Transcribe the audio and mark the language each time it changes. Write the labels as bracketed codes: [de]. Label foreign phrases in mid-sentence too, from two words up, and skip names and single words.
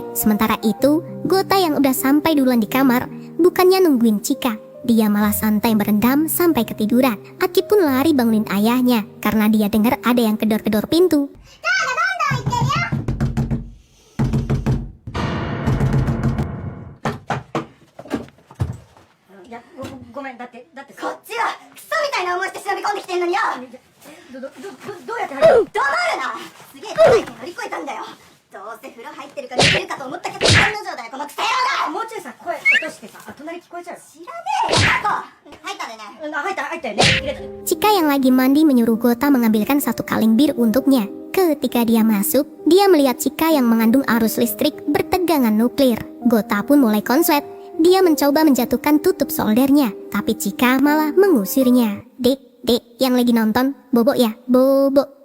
[id] Sementara itu, Gota yang udah sampai duluan di kamar, bukannya nungguin Chika, dia malah santai berendam sampai ketiduran. Aki pun lari bangunin ayahnya karena dia dengar ada yang kedor-kedor pintu. [ja] いや、ごめん、だってこっちはクソみたいな思いして忍び込んできてんのによ。どうやって入るの？黙るな。すげえ高い手乗り越えたんだよ。どうせ風呂入ってるか寝てるかと思ったけど案の定だよ、このクソ野郎が。もうちょいさ、声落としてさ、隣聞こえちゃうよ。知らねえよ、タコ。入ったでね。入ったよね。入れた。 [id] Chika yang lagi mandi menyuruh Gota mengambilkan 1 kaleng bir untuknya. Ketika dia masuk, dia melihat Chika yang mengandung arus listrik bertegangan nuklir. Gota pun mulai konslet. Dia mencoba menjatuhkan tutup soldernya, tapi Chika malah mengusirnya. Dek, yang lagi nonton, bobo ya, bobo.